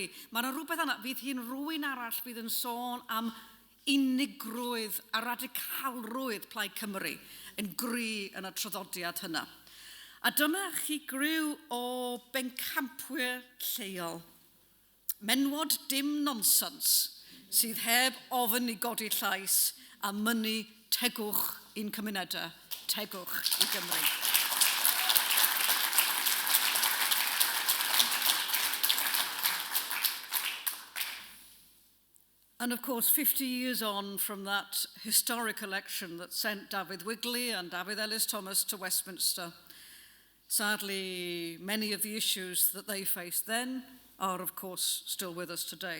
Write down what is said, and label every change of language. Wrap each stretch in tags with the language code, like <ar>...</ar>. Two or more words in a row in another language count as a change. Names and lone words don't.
<cy>Mae yna rhywbeth yna, bydd hi'n rhywun arall bydd yn sôn am unigrwydd a radicalrwydd Plaid Cymru yn gry yn y traddodiad hynna. A dyma chi gryw o bencampwyr lleol. Menwod dim nonsens sydd heb ofyn i godi llais a mynnu tegwch i'n cymunedau, tegwch i Gymru.</cy> <en>And of course, 50 years on from that historic election that sent David Wigley and David Ellis-Thomas to Westminster, sadly, many of the issues that they faced then are, of course, still with us today.</en>